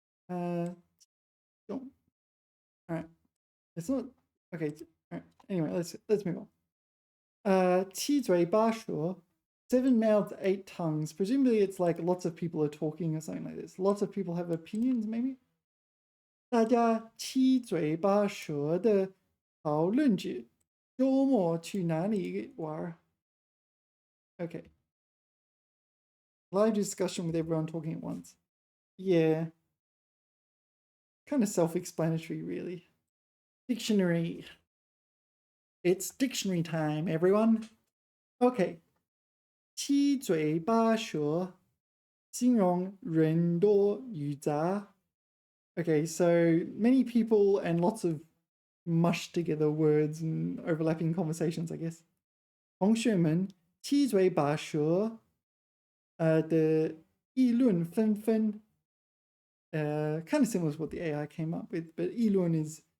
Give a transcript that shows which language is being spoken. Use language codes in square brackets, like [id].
[en] All right. It's not okay. All right. Anyway, let's move on. 七嘴八舌, 7 mouths, 8 tongues. Presumably, it's like lots of people are talking or something like this. Lots of people have opinions, maybe. [zh] 大家七嘴八舌的讨论着周末去哪里玩. [en] Okay. Live discussion with everyone talking at once. Yeah. Kind of self-explanatory, really. Dictionary. It's dictionary time, everyone. Okay. [zh] 七嘴八舌形容人多语杂. [en] Okay, so many people and lots of mushed together words and overlapping conversations, I guess. [zh] 同学们七嘴八舌的议论纷纷. [en] Kind of similar to what the AI came up with, but 议论 is